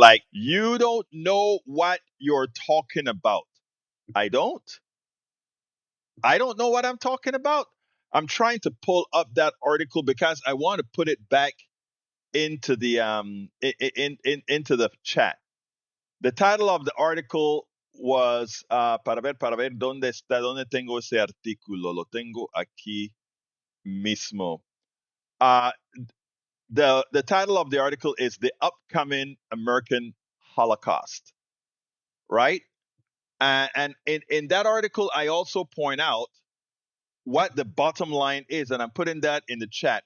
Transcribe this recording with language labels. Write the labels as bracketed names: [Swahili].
[English] like, you don't know what you're talking about. I don't. I don't know what I'm talking about. I'm trying to pull up that article because I want to put it back into the into the chat. The title of the article was [Spanish] para ver dónde está, dónde tengo ese artículo. Lo tengo aquí mismo. [English] Uh, the title of the article is The Upcoming American Holocaust, right? And in that article, I also point out what the bottom line is, and I'm putting that in the chat.